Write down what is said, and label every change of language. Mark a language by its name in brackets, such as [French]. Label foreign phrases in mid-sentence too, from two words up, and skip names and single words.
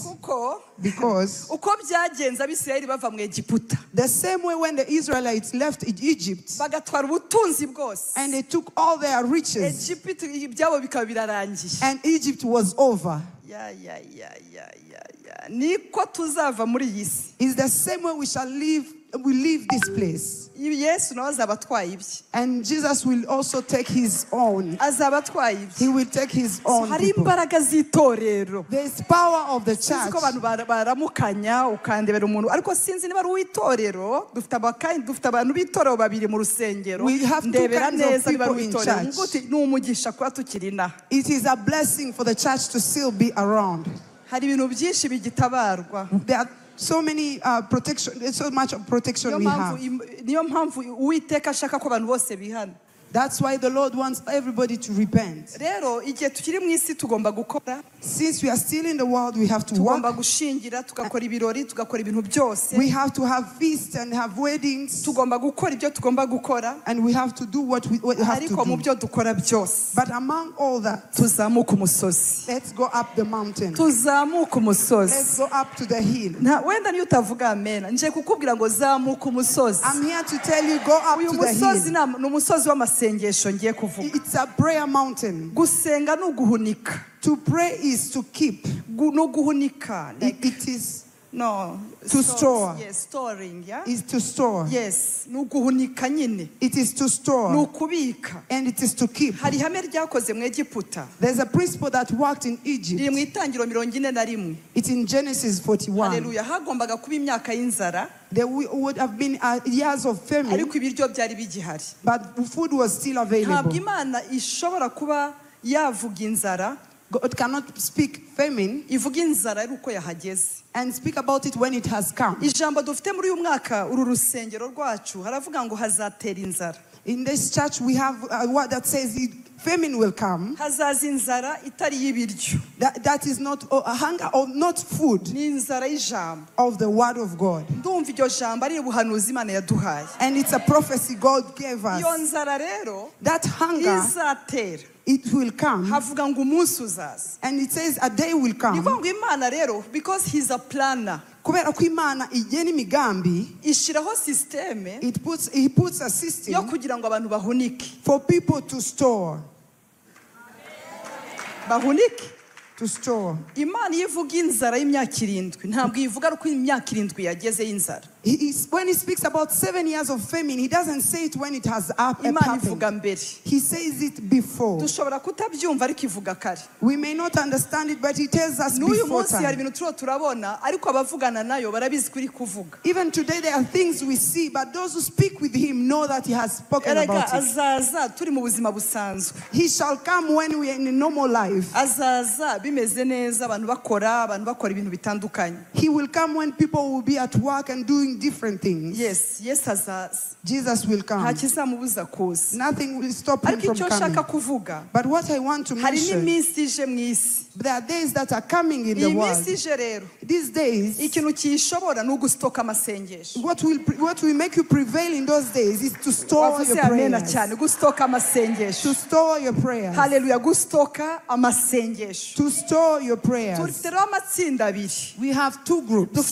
[Kinyarwanda] Kuko [English] because [Kinyarwanda] uko byagenze Abisirayeli bava mu Egiputa. [English] The same way when the Israelites left Egypt. [Kinyarwanda] Bagatwara ubutunzi bwose. [English] And they took all their riches. [Kinyarwanda] Egypt ibyabo bikaba birarangiye. [English] And Egypt was over. [Kinyarwanda] Niko tuzava muri iyi si. [English] It's the same way we leave this place. [Kinyarwanda] Yesu nawe azaba atwaye ibye. [English] And Jesus will also take his own. [Kinyarwanda] Azaba atwaye ibye. [English] He will take his own. [Kinyarwanda] Hari imbaraga z'itorero. [English] There is power of the church. [Kinyarwanda] Sinzi ko abantu baramukanya ukandebera umuntu ariko sinzi niba ari uw'itorero dufite abantu b'itorero babiri mu rusengero. Ndebera neza niba ari uw'itorero. Nguti ni umugisha kuba tukiri inaha. [English] It is a blessing for the church to still be around. [Kinyarwanda] Hari ibintu byinshi bigitabarwa. [English] There are so many protection. There's so much protection we have. [Kinyarwanda] Niyo mpamvu Uwiteka ashaka ko abantu bose bihana. [English] That's why the Lord wants everybody to repent. [Kinyarwanda] Rero igihe tukiri mu isi tugomba gukora. [English] Since we are still in the world, we have to work. [Kinyarwanda] Tugomba gushingira, tugakora ibirori, tugakora ibintu byose. [English] We have to have feasts and have weddings. [Kinyarwanda] Tugomba gukora ibyo tugomba gukora. [English] And we have to do what we have to do. [Kinyarwanda] Ariko mu byo dukora byose. [English] But among all that, [Kinyarwanda] tuzamuka umusozi. [English] Let's go up the mountain. [Kinyarwanda] Tuzamuka umusozi. [English] Let's go up to the hill. [Kinyarwanda] Wenda niyo utavuga amen. Nje kukubwira ngo zamuka umusozi. [English] I'm here to tell you, go up to the hill. [Kinyarwanda] Uyu musozi ni umusozi w'amasengesho ngiye kuvuga. [English] It's a prayer mountain. [Kinyarwanda] Gusenga no guhunika. [English] To pray is to keep. [Kinyarwanda] No guhunika. [English] It is no to store. Yes, storing, yeah? Is to store. Yes, [Kinyarwanda] no guhunika nyine. [English] It is to store. [Kinyarwanda] No kubika. [English] And it is to keep. [Kinyarwanda] Hari ihame ryakoze mu Egiputa. [English] There's a principle that worked in Egypt. [Kinyarwanda] Riri mu Itangiriro 41. [English] It's in Genesis 41. Hallelujah. [Kinyarwanda] Hagombaga kuba imyaka y'inzara. [English] There would have been years of famine. [Kinyarwanda] Ariko ibiryo byari bigihari. [English] But food was still available. [Kinyarwanda] Ntabwo Imana ishobora kuba yavuga inzara. [English] God cannot speak famine. [Kinyarwanda] Ivuga inzara ari uko yahageze. [English] And speak about it when it has come. [Kinyarwanda] Ijambo dufite muri uyu mwaka uru rusengero rwacu haravuga ngo hazatera inzara. [English] In this church we have a word that says famine will come. [Kinyarwanda] Hazaza inzara itari y'ibiryo. [English] That is not a hunger or not food. [Kinyarwanda] Ni inzara y'ijambo. [English] Of the word of God. [Kinyarwanda] Ndumva iryo jambo ari ubuhanuzi Imana yaduhaye. [English] And it's a prophecy God gave us. [Kinyarwanda] Iyo nzara rero [English] that hunger [Kinyarwanda] izatera. [English] It will come. [Kinyarwanda] Havuga ngo umunsi uzaza. [English] And it says a day will come. [Kinyarwanda] Nivuga ngo Imana rero [English] because he's a planner. [Kinyarwanda] Kubera ko Imana igena imigambi. Ishiraho systeme. [English] He puts a system. [Kinyarwanda] Yo kugira ngo abantu bahunike. [English] For people to store. [Kinyarwanda] Bahunike. [English] To store. [Kinyarwanda] Imana ivuga inzara y'imyaka 7 ntabwo ivuga ko imyaka 7 yageze y'inzara. [English] When he speaks about 7 years of famine, he doesn't say it when it has happened. He says it before. [Kinyarwanda] Dushobora kutabyumva ariko ivuga kare. [English] We may not understand it, but he tells us before [Kinyarwanda] N'uyu munsi [English] time. [Kinyarwanda] hari ibintu turabona ariko abavugana nayo barabizi kuri kuvuga. [English] Even today there are things we see, but those who speak with him know that he has spoken about it. [Kinyarwanda] Azaza turi mu buzima busanzwe. [English] He shall come when we are in a normal life. [Kinyarwanda] Azaza bimeze neza abantu bakora ibintu bitandukanye. [English] He will come when people will be at work and doing different things. [Kinyarwanda] Yes, azaza. [English] Jesus will come. [Kinyarwanda] Nta kizamubuza kuza. [English] Nothing will stop him from coming. [Kinyarwanda] Ariko icyo nshaka kuvuga. [English] But what I want to mention. [Kinyarwanda] Hari n'iminsi ije mu isi. [English] There are days that are coming in the world. These days, what will make you prevail in those days is to store your prayers. To store your prayers. Hallelujah. To store your prayers. We have two groups.